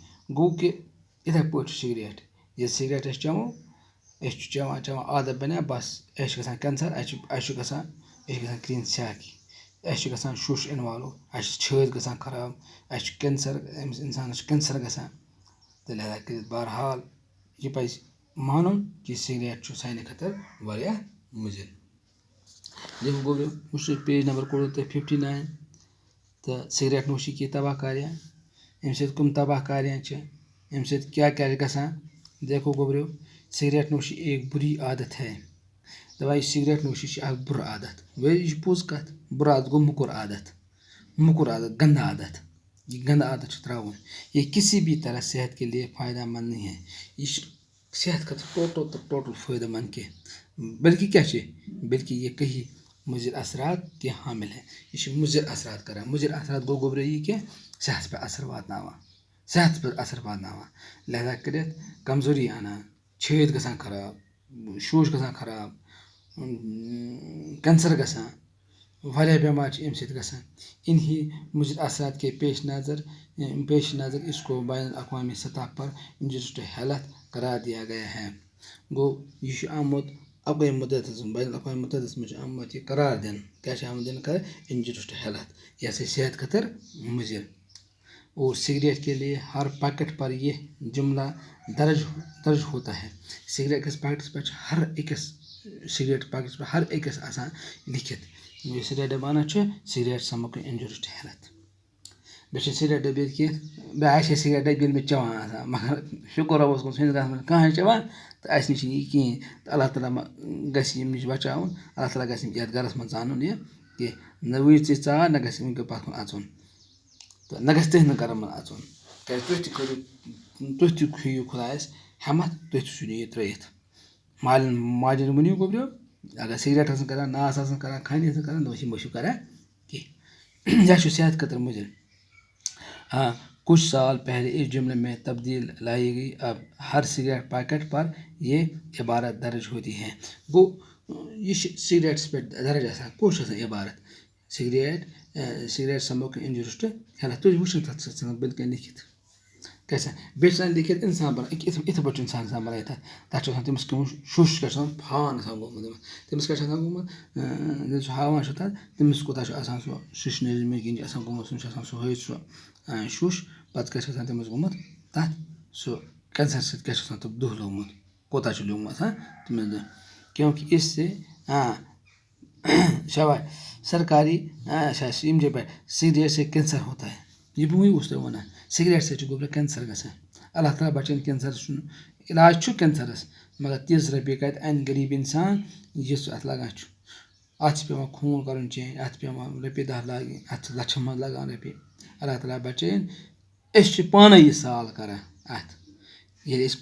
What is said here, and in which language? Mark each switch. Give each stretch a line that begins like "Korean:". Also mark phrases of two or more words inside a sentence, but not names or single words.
Kashmiri: گوٚو کہِ یِتھَے پٲٹھۍ چھُ سگریٹ. ییٚلہِ سگریٹ أسۍ چٮ۪مو أسۍ چھِ چٮ۪وان عادت بَنیٛا بَس اَسہِ چھِ گژھان کینسر اَسہِ چھُ گژھان کرٛہِنۍ سیٛاکھ اَسہِ چھُ گژھان شُش اِنوالو اَسہِ چھِ چھٲتۍ گژھان خراب اَسہِ چھُ کینسر أمِس اِنسانَس چھُ کینسر گژھان. تہٕ لہذا کٔرِتھ بہرحال یہِ پَزِ مانُن کہِ سگریٹ چھُ سانہِ خٲطرٕ واریاہ مُضِر. دیکھو گوٚبریو وٕچھو پیج نمبر کوٚڑوُ تۄہہِ 59 تہٕ
Urdu: سگریٹ نوشی کی تباہ کاریاں.
Kashmiri: اَمہِ سۭتۍ کٕم تباہ کاریاں چھِ اَمہِ سۭتۍ کیٛاہ کیٛاہ چھِ گژھان.
Urdu: دیکھو گوٚبریو سگریٹ نوشی ایک بُری عادت ہے.
Kashmiri: دَپان یہِ سگریٹ نوشی چھِ اَکھ بُرٕ عادت. یہِ چھِ پوٚز کَتھ. بُرٕ عادت گوٚو موٚکُر عادت گنٛدٕ عادت. یہ گنٛدٕ عادت چھُ ترٛاوُن.
Urdu: یہ کسی بھی طرح صحت کے لیے فائدہ مند نہیں ہے.
Kashmiri: یہِ چھِ صحت خٲطرٕ ٹوٹل فٲیدٕ مند کینٛہہ بلکہِ کیٛاہ چھِ بلکہِ
Urdu: یہ کہیں مُضِر اثرات تہِ حامل ہے.
Kashmiri: یہِ چھِ مُضِر اثرات کَران. مُضِر اثرات گوٚو گوٚبریو یہِ کہِ صحتَس پٮ۪ٹھ اثر واتناوان. لہذا کٔرِتھ کمزوری اَنان چھٲتۍ گژھان خراب شوش گژھان خراب کینسر گژھان واریاہ بٮ۪مارِ چھِ اَمہِ سۭتۍ گژھان.
Urdu: انہی مُضِر اثرات کے پیش نظر اس کو بین الاقوامی سطح پر
English: injuries to health
Urdu: قرار دیا گیا ہے.
Kashmiri: گوٚو یہِ چھُ آمُت اقوام مُتحدَس منٛز بین الاقوامی مُتحدَس منٛز چھُ آمُت یہِ قرار دِنہٕ. کیٛاہ چھِ آمُت دِنہٕ قرار
English: injuries to health.
Kashmiri: یہِ ہسا صحت خٲطرٕ مُضِر.
Urdu: اور سگریٹ کے لیے ہر پیکٹ پر یہ جملہ درج ہوتا ہے.
Kashmiri: سگریٹ کِس پیکٹَس پٮ۪ٹھ چھِ ہر أکِس سگریٹ پیکٹَس پٮ۪ٹھ ہر أکِس آسان لیکھِتھ یہِ سگریٹ ڈبہٕ اَنان چھُ سگریٹ
English: smoking injuries to health.
Kashmiri: بیٚیہِ چھِ سگریٹ ڈبہٕ ییٚتہِ کینٛہہ بیٚیہِ آسہِ ہے سگریٹ ڈبہٕ ییٚلہِ مےٚ چٮ۪وان آسان مگر شُکُر رۄبَس کُن سٲنِس گَرَس منٛز کانٛہہ چٮ۪وان تہٕ اَسہِ نِش چھِنہٕ یہِ کِہیٖنۍ تہٕ اللہ تعالیٰ گژھِ ییٚمہِ نِش بَچاوُن. اللہ تعالیٰ گژھِ یَتھ گَرَس منٛز ژانُن یہِ کینٛہہ نہ وٕچھ ژٕ ژاو نہ گژھِ وٕنۍکٮ۪ن پَتھ کُن اَژُن تہٕ نہ گژھِ تٕہٕنٛدٮ۪ن گَرَن منٛز اَژُن. کیٛازِ تُہۍ تہِ کٔرِو تُہۍ تہِ کھیٚیِو خۄدایَس ہٮ۪مَتھ تُہۍ تہِ ژھٕنِو یہِ ترٛٲیِتھ مالٮ۪ن ماجٮ۪ن ؤنِو گوٚبریو اگر سِگریٹ آسَن کَران ناس آسَن کَران کھَنہِ آسَن کَران دوٚپُس یہِ مہٕ چھُو کَران کینٛہہ یہِ چھُ صحت خٲطرٕ مُضِر
Urdu: ہاں کچھ سال پہلے اس جملے میں تبدیل لائی گئی اب ہر سگریٹ پیکٹ پر یہ عبارت درج ہوتی ہے
Kashmiri: گوٚو یہِ چھِ سِگریٹَس پٮ۪ٹھ درج آسان کُس چھِ آسان عبارت سِگریٹ
English: smoking injuries to health
Kashmiri: تُہۍ وٕچھِو تَتھ چھِ آسان بٔلۍ کَنۍ لیکھِتھ کیٛاہ چھِ بیٚیہِ چھِ آسان لیکھِتھ اِنسان بَنٲیِتھ یِتھٕ پٲٹھۍ چھُ اِنسان آسان بَنٲیِتھ تَتھ چھُ آسان تٔمِس کیٚنٛہہ شُش کیٛاہ چھُ آسان پھان آسان گوٚمُت تٔمِس کیٛاہ چھُ آسان گوٚمُت ییٚلہِ سُہ ہاوان چھُ تَتھ تٔمِس کوٗتاہ چھُ آسان سُہ شِشنٲرمہِ کِنۍ چھُ آسان گوٚمُت سُہ چھُ آسان سُہ سُہ شُش پَتہٕ کیٛاہ چھُ آسان تٔمِس گوٚمُت تَتھ سُہ کینسر سۭتۍ کیٛاہ چھُ آسان تَتھ دُہ لوٚگمُت کوتاہ چھُ لیوٗمُت تٔمِس دُہ
Urdu: کیونکہِ اس سے
Kashmiri: شاباش سرکاری یِم چھِ پٮ۪ٹھ
Urdu: سِگریٹ سے کینسر ہوتا ہے
Kashmiri: یہِ بہٕ وٕنی اوسُس تۄہہِ وَنان سِگریٹ سۭتۍ چھُ گوٚبرا کینسر گژھان اللہ تعالیٰ بَچٲیِن کینسر چھُنہٕ علاج چھُ کینسرَس مگر تِژھ رۄپیہِ کَتہِ اَنہِ غریٖب اِنسان یُس اَتھ لگان چھُ اَتھ چھِ پٮ۪وان خوٗن کَرُن چینٛج اَتھ چھِ پٮ۪وان رۄپیہِ دَہ لاگٕنۍ اَتھ چھِ لَچھَن منٛز لگان رۄپیہِ اللہ تعالیٰ بَچٲیِن أسۍ چھِ پانَے یہِ سال کَران اَتھ ییٚلہِ أسۍ